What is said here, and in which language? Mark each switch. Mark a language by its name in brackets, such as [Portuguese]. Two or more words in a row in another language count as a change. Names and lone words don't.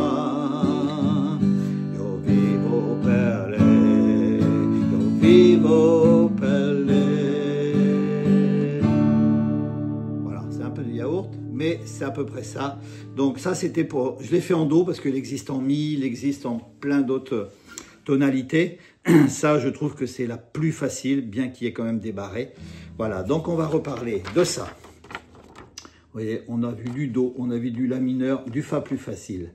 [Italian] Io vivo per lei, io vivo per lei. [French] Voilà, c'est un peu du yaourt, mais c'est à peu près ça. Donc ça c'était pour, je l'ai fait en Do parce qu'il existe en Mi, il existe en plein d'autres tonalités. Ça je trouve que c'est la plus facile, bien qu'il y ait quand même des barrés. Voilà, donc on va reparler de ça. Vous voyez, on a vu du Do, on a vu du La mineur, du Fa plus facile.